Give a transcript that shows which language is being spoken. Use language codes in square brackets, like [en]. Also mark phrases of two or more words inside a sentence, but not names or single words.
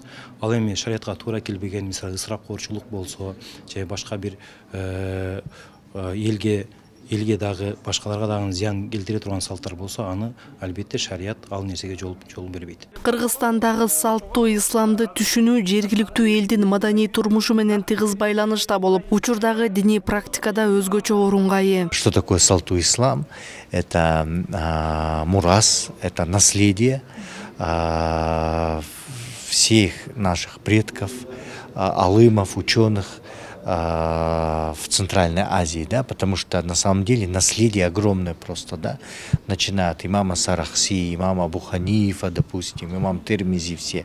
[ky] Ал эми шариатка туура келбеген, мисалы ысырапкорчулук болсо, же башка бир элге элге дагы башкаларга дагы зыян келтире турган салттар болсо, аны албетте шарият ал нерсеге жол бербейт. Кыргызстандагы салттуу исламды түшүнүү жергиликтүү элдин маданий турмушу менен тыгыз байланышта болуп, учурдагы диний практикада өзгөчө орунга ээ. [ru] Что такое [ky] салттуу ислам? [ru] Это мурас, это наследие всех наших предков, алымов, ученых в Центральной Азии, да, потому что на самом деле наследие огромное просто, да, начиная от имама Сарахси, имама Абу Ханифа, допустим, имам Термизи, все.